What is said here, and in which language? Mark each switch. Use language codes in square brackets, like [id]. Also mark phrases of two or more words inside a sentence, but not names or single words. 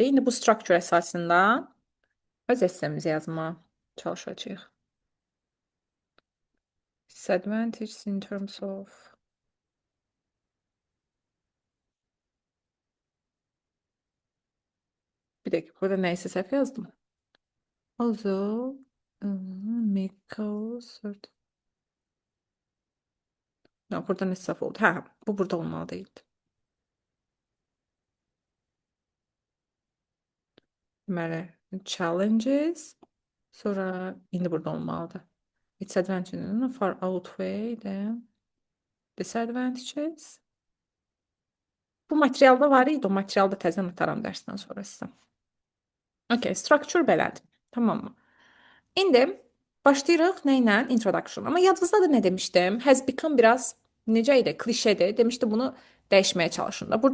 [az] İndi bu structure əsasında öz essayimizi yazmağa çalışacağıq. [en] Disadvantages in terms of [tr] bir dakika, [az] burada neyse səhv yazdım. [en] Also, no, [az] burada ne səhv oldu? Hə, bu burada [tr] olmalı değildi. [az] Deməli, challenges, sonra indi burada olmalıdır. [en] Disadvantages far outweigh the disadvantages. [az] Bu materialda var idi, o materialda təzən ataram dərsdən sonra sizə. Okay, structure belədir. [tr] Tamam mı? [az] İndi başlayırıq nə ilə? Introduction. Amma yadınızdadır nə demişdim? [en] Has become [az] biraz necə idi? Klişedir. Demişdim bunu dəyişməyə çalışın da.